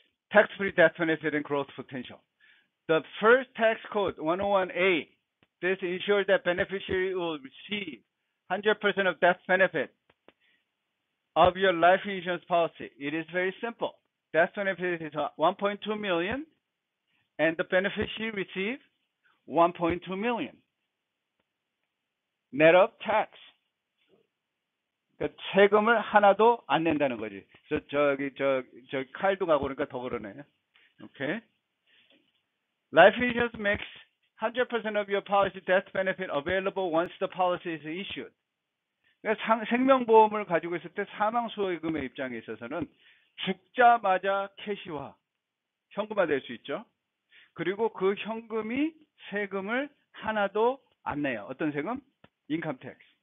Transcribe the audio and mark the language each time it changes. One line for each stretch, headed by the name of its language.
English: Tax-free death benefit and growth potential. The first tax code 101A, this ensures that beneficiary will receive 100% of death benefit of your life insurance policy. It is very simple. Death benefit is 1.2 million, and the beneficiary receive 1.2 million net of tax.
Korean: 그러니까 세금을 하나도 안 낸다는 거지. 저기 칼도 가고 그러니까 더 그러네. 오케이.
English: Life insurance makes 100% of your policy death benefit available once the policy is issued.
Korean: 그러니까 생명보험을 가지고 있을 때 사망수혜금의 입장에 있어서는 죽자마자 캐시화, 현금화 될 수 있죠. 그리고 그 현금이 세금을 하나도 안 내요. 어떤 세금? 인컴 텍스.